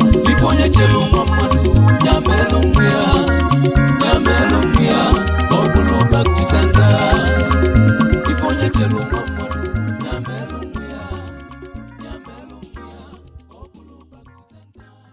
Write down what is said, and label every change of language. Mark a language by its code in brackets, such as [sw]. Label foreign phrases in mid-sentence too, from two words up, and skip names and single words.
[ig] Ife onye chere ụmụ mmadụ, ya meelu nwa ya, ya meelu nwa ya, ka ọ bụrụ [en] back to sender. [ig] Ife onye chere ụmụ mmadụ, ya meelu nwa ya, ya meelu nwa ya, ka ọ bụrụ [en] back to sender.